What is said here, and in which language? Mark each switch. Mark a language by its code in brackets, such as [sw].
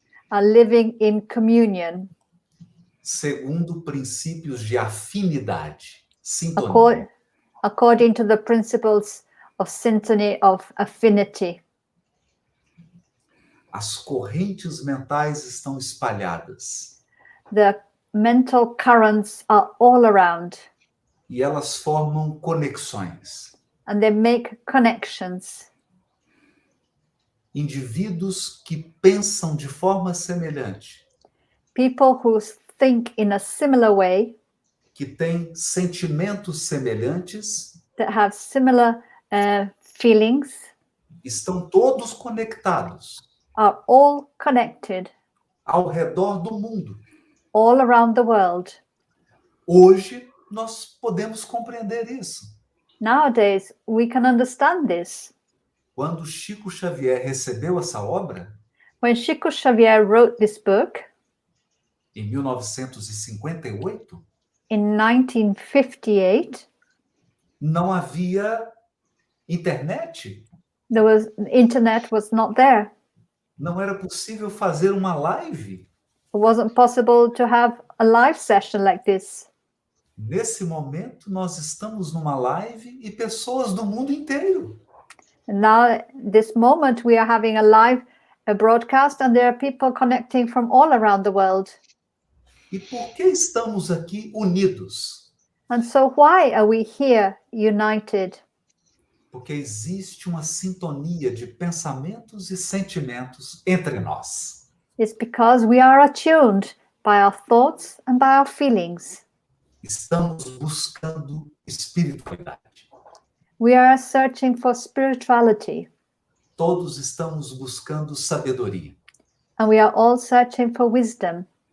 [en] are living in communion [pt] segundo princípios de afinidade, sintonia. [en] according to the principles of syntony, of affinity. [pt] As correntes mentais estão espalhadas. [en] The mental currents are all around. [pt] E elas formam conexões. [en] And they make connections. [pt] Indivíduos que pensam de forma semelhante. [en] People who think in a similar way. [pt] Que têm sentimentos semelhantes. [en] that have similar feelings [pt] estão todos conectados [en] are all connected [pt] ao redor do mundo. [en] all around the world. [pt] Hoje nós podemos compreender isso. [en] Nowadays, we can understand this. [pt] Quando Chico Xavier recebeu essa obra, [en] When Chico Xavier wrote this book [pt] em 1958, [en] in 1958, [pt] não havia internet. [en] internet was not there. [pt] Não era possível fazer uma live. [en] It wasn't possible to have a live session like this. [pt] Nesse momento, nós estamos numa live e pessoas do mundo inteiro. [en] And now, this moment, we are having a broadcast, and there are people connecting from all around the world. [pt] E por que estamos aqui unidos? [en] And so why are we here united? [pt] Porque existe uma sintonia de pensamentos e sentimentos entre nós. [en] It's because we are attuned by our thoughts and by our feelings. [pt] Estamos buscando espiritualidade. [en] We are searching for spirituality, [pt] Todos estamos buscando sabedoria. [en] and we are all searching for wisdom.